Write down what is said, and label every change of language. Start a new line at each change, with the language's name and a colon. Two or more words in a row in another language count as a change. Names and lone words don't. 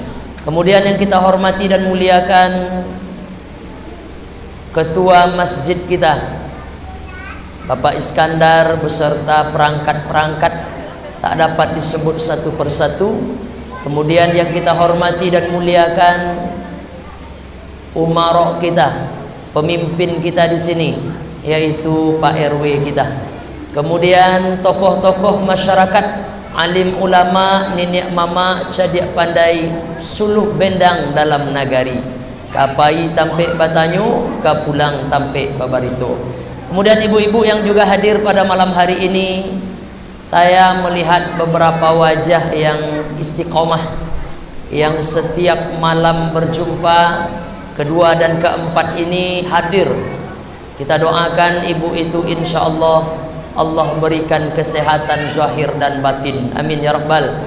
Indonesian: Kemudian yang kita hormati dan muliakan ketua masjid kita Bapak Iskandar beserta perangkat-perangkat, tak dapat disebut satu persatu. Kemudian yang kita hormati dan muliakan umarok kita, pemimpin kita di sini, yaitu Pak RW kita. Kemudian tokoh-tokoh masyarakat,
Minangkabau: alim ulama, nenek mama, cadik pandai, suluh bendang dalam nagari, kapai tampek batanyu, kapulang tampek babarito.
Indonesian: Kemudian ibu-ibu yang juga hadir pada malam hari ini, saya melihat beberapa wajah yang istiqomah, yang setiap malam berjumpa kedua dan keempat ini hadir. Kita doakan ibu itu
Arabic: insya Allah
Indonesian: Allah berikan kesehatan zahir dan batin,
Arabic: amin ya rabbal.